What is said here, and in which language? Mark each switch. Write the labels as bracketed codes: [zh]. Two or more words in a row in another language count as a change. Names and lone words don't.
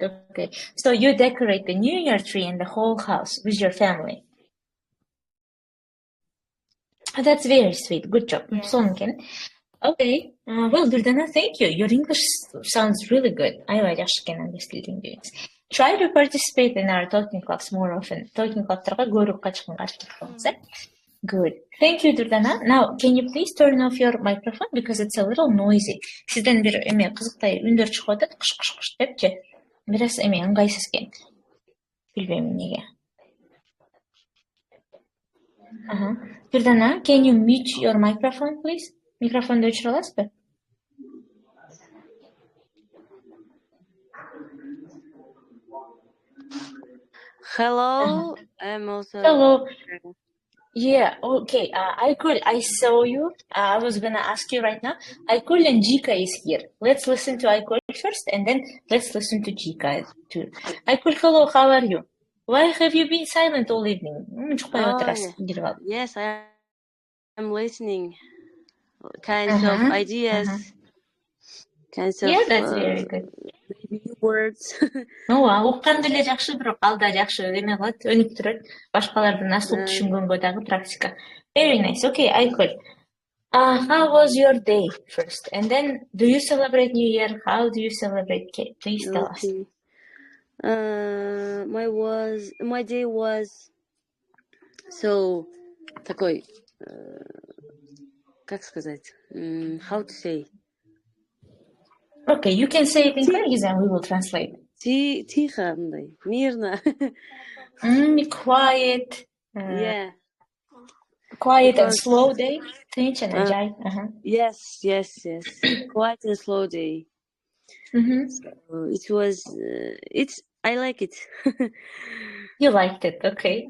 [en] Okay, so you decorate the New Year tree and the whole house with your family. That's very sweet. Good job. Yes. Okay. Well, Jordana, thank you. Your English sounds really good. I just understand English. Try to participate in our talking clubs more often. [ky] Talking club'targa көбүрөөк катышканга аракет кылыңыз, [en] Good. Thank you, Jordana. Now, can you please turn off your microphone because it's a little noisy. [ky] Сизден бир кызыктай үндөр чыгып атат, кыш депчи. Бираз ыңгайсыз экен. Билбейм эмнеге. [en] Jordana, can you mute your microphone, please? [ky] Микрофонду өчүрө аласызбы? [en] Hello, I'm also. Hello. Yeah, okay. I saw you. I was gonna ask you right now. Aykul and Jika is here. Let's listen to Aykul first, and then let's listen to Jika too. Aykul, hello. How are you? Why have you been silent all evening? Yes, I am listening. Kinds of ideas. Kinds of. Yeah, that's very good. Maybe words. [ky] Укканды эле жакшы, бирок алда жакшы эме кылат, өнүктүрөт. Башкалардын асыл түшүнгөнгө дагы практика. [en] Very nice. Okay, Aykul. How was your day first? And then, do you celebrate New Year? How do you celebrate? Please tell us. My day was so [ru] такой, как сказать, [en] how to say. Okay, you can say it in Kyrgyz and we will translate. [ru] тихо, мындай, мирно. [en] Quiet. Yeah. Quiet and slow day. Tinch and jai. Yes. Quiet and slow day. So it was. I like it. You liked it, okay?